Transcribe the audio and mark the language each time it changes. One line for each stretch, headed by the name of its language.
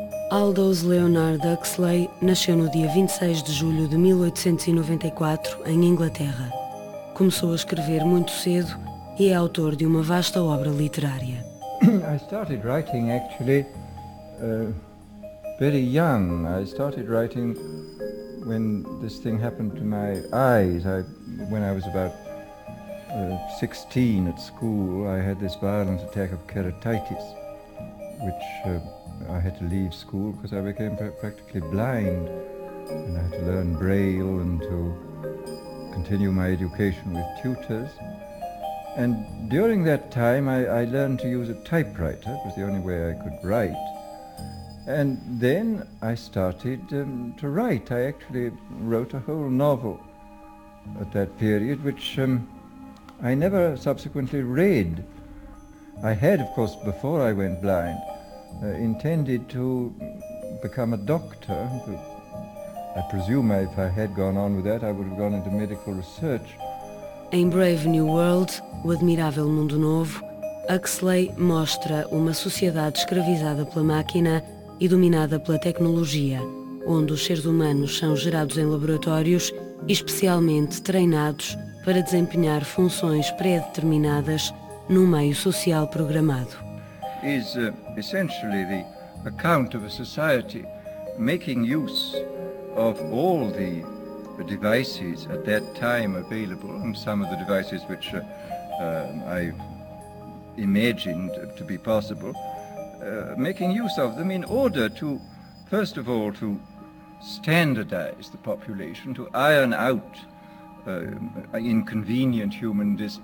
Portuguese: Aldous Leonard Huxley nasceu no dia 26 de julho de 1894, em Inglaterra. Começou a escrever muito cedo e é autor de uma vasta obra literária.
English: I started writing actually very young. I started writing when this thing happened to my eyes. When I was about 16 at school, I had this violent attack of keratitis, which I had to leave school because I became practically blind, and I had to learn Braille and to continue my education with tutors. And during that time, I learned to use a typewriter. It was the only way I could write. And then I started to write. I actually wrote a whole novel at that period, which I never subsequently read. I had, of course, before I went blind, intended to become a doctor. I presume if I had gone on with that, I would have gone into medical research.
Portuguese: Em Brave New World, O Admirável Mundo Novo, Huxley mostra uma sociedade escravizada pela máquina e dominada pela tecnologia, onde os seres humanos são gerados em laboratórios especialmente treinados para desempenhar funções pré-determinadas num meio social programado.
English: Is essentially the account of a society making use of all the devices at that time available, and some of the devices which I imagined to be possible, making use of them in order to, first of all, to standardize the population, to iron out inconvenient human